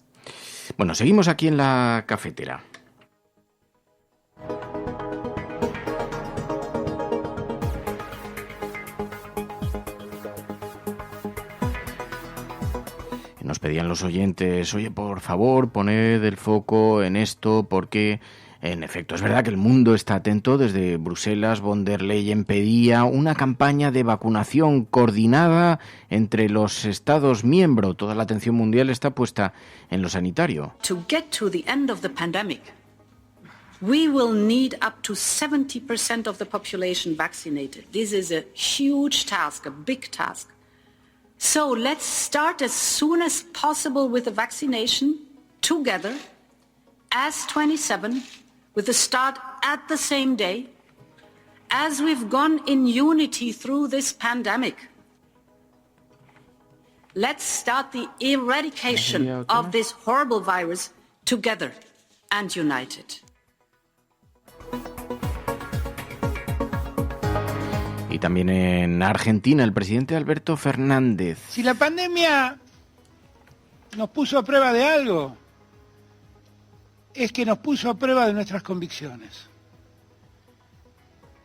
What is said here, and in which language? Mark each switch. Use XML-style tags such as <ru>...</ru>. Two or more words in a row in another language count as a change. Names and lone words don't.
<es>Bueno, seguimos aquí en la cafetera. Nos pedían los oyentes, oye, por favor, poned el foco en esto, porque, en efecto, es verdad que el mundo está atento. Desde Bruselas, von der Leyen pedía una campaña de vacunación coordinada entre los Estados miembros. Toda la atención mundial está puesta en lo sanitario.</es> <en>To get to the end of the pandemic, we will need up to 70% of the population vaccinated. This is a huge task, a big task. So let's start as soon as possible with the vaccination together as 27, with the start at the same day, as we've gone in unity through this pandemic. Let's start the eradication of this horrible virus together and united.</en> <es>Y también en Argentina, el presidente Alberto Fernández. Si la pandemia nos puso a prueba de algo, es que nos puso a prueba de nuestras convicciones.</es>